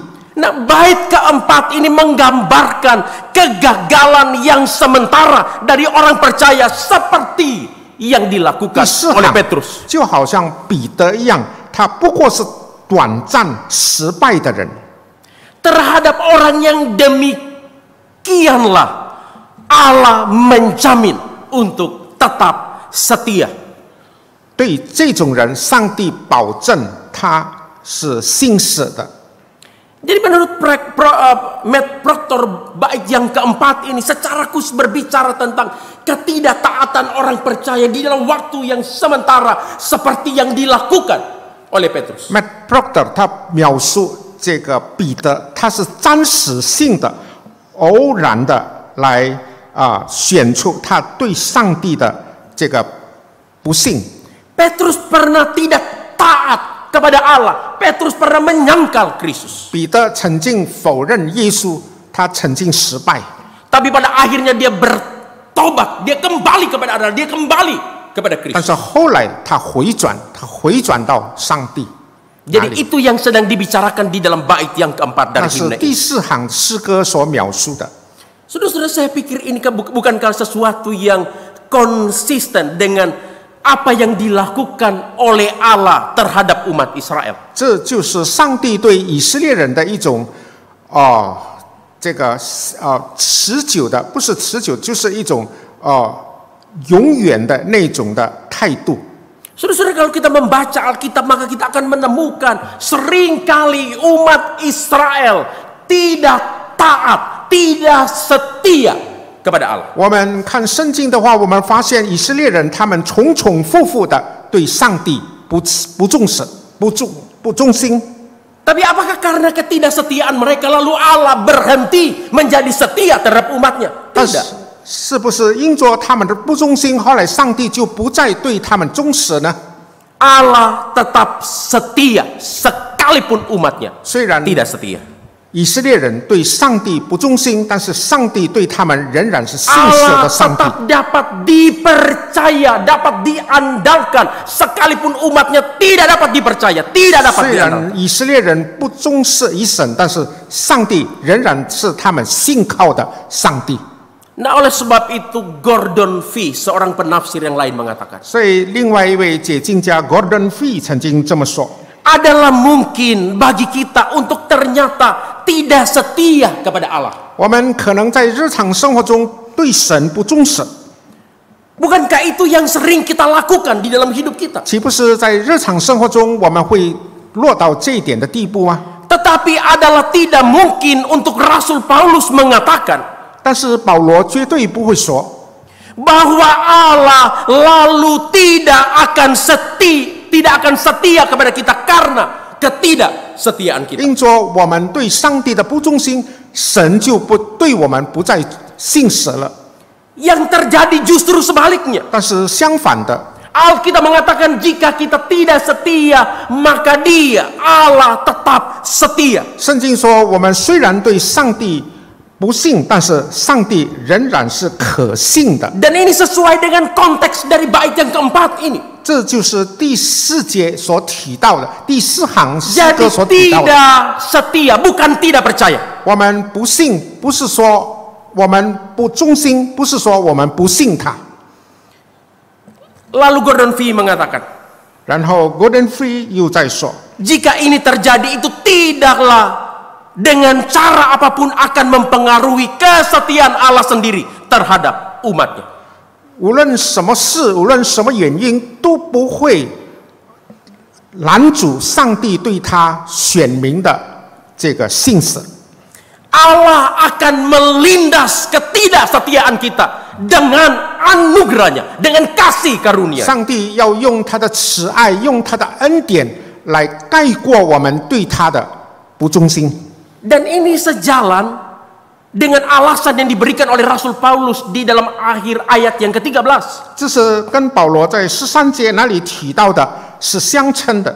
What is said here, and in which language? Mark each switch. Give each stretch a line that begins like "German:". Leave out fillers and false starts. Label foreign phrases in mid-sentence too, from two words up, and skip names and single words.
Indonesian: Nah, bait keempat ini menggambarkan kegagalan yang sementara dari orang percaya seperti yang dilakukan oleh Petrus.
Chinese: 就好像彼得一样，他不过是短暂失败的人。
Indonesian: Terhadap orang yang demikianlah Allah menjamin untuk tetap setia.
Chinese: 对这种人，上帝保证他是信实的。
Indonesian: Jadi menurut Matt Proctor, bait yang keempat ini secara khusus berbicara tentang ketidaktaatan orang percaya di dalam waktu yang sementara seperti yang dilakukan oleh Petrus.
Chinese: Matt Proctor 他描述这个彼得，他是暂时性的、偶然的来选出他对上帝的这个不信。
Indonesian: Petrus pernah tidak taat kepada Allah. Petrus pernah menyangkal Kristus.
Chinese: 彼得曾经否认耶稣，他曾经失败。
Indonesian: Tapi pada akhirnya dia bertobat, dia kembali kepada Allah, dia kembali kepada
Chinese: 但
Indonesian: Kristus.
Chinese: 是后来他回转到上帝。
Indonesian: Jadi itu yang sedang dibicarakan di dalam bait yang keempat
Chinese: 那
Indonesian: dari
Chinese: 是
Indonesian: himne
Chinese: 第
Indonesian: ini.
Chinese: 4行诗歌所描述的。
Indonesian: Saudara-saudara, saya pikir ini bukankah sesuatu yang konsisten dengan apa yang dilakukan oleh Allah terhadap umat Israel.
Chinese: 这就是上帝对以色列人的一种这个持久的，不是持久，就是一种永远的那种的态度。
Indonesian: Saudara-saudara, kalau kita membaca Alkitab maka kita akan menemukan seringkali umat Israel tidak taat, tidak setia kepada Allah.
Chinese: 我们看圣经的话，我们发现以色列人他们重复的对上帝不重视、不忠心。
Indonesian: Tapi apakah karena ketidaksetiaan mereka lalu Allah berhenti menjadi setia terhadap umatnya?
Chinese: 但是
Indonesian: Tidak.
Chinese: 是不是因着他们的不忠心，后来上帝就不再对他们忠实呢？
Indonesian: Allah tetap setia sekalipun umatnya
Chinese: 虽然
Indonesian: tidak setia.
Chinese: 以色列人对上帝不忠心，但是上帝对他们仍然是信实
Indonesian: Allah
Chinese: 的上帝。
Indonesian: tetap dapat dipercaya, dapat diandalkan sekalipun umatnya tidak dapat dipercaya, tidak dapat
Chinese: 虽
Indonesian: diandalkan.
Chinese: 然以色列人不重视以神，但是上帝仍然是他们信靠的上帝。
Indonesian: Nah, oleh sebab itu Gordon Fee, seorang penafsir yang lain mengatakan,
Chinese: 所以另外一位解经家 Gordon Fee 曾经这么说。
Indonesian: adalah mungkin bagi kita untuk ternyata tidak setia kepada Allah.
Chinese: 我们可能在日常生活中对神不忠实，
Indonesian: Bukankah itu yang sering kita lakukan di dalam hidup kita?
Chinese: 岂不是在日常生活中我们会落到这一点的地步吗？
Indonesian: Tetapi adalah tidak mungkin untuk Rasul Paulus mengatakan
Chinese: 但是保罗绝对不会说，
Indonesian: bahwa Allah lalu tidak akan setia kepada kita karena ketidaksetiaan kita.
Chinese: 因着我们对上帝的不忠心，神就不对我们不再信实了。
Indonesian: Yang terjadi justru sebaliknya.
Chinese: 但是相反的，
Indonesian: Alkitab mengatakan jika kita tidak setia, maka Dia Allah tetap setia.
Chinese: 圣经说，我们虽然对上帝不信，但是上帝仍然是可信的。
Indonesian: Dan ini sesuai dengan konteks dari bait yang keempat ini.
Chinese: 这就是第4节所提到的，第4行诗
Indonesian: Jadi
Chinese: 歌所提到的。
Indonesian: tidak setia, bukan tidak percaya.
Chinese: 我们不信，不是说我们不忠心，不是说我们不信他。
Indonesian: Lalu Gordon Fee mengatakan,
Chinese: 然后 Gordon Fee 又在说，
Indonesian: jika ini terjadi itu tidaklah dengan cara apapun akan mempengaruhi kesetiaan Allah sendiri terhadap umatnya.
Chinese: 无论什么事，无论什么原因，都不会拦阻上帝对他选民的这个信使。
Indonesian: Allah akan melindas ketidaksetiaan kita dengan anugerahnya, dengan kasih karunia.
Chinese: 上帝要用他的慈爱，用他的恩典来盖过我们对他的不忠心。
Indonesian: Dan ini sejalan dengan alasan yang diberikan oleh Rasul Paulus di dalam akhir ayat yang ke-13.
Chinese: 这是跟保罗在13节那里提到的是相称的。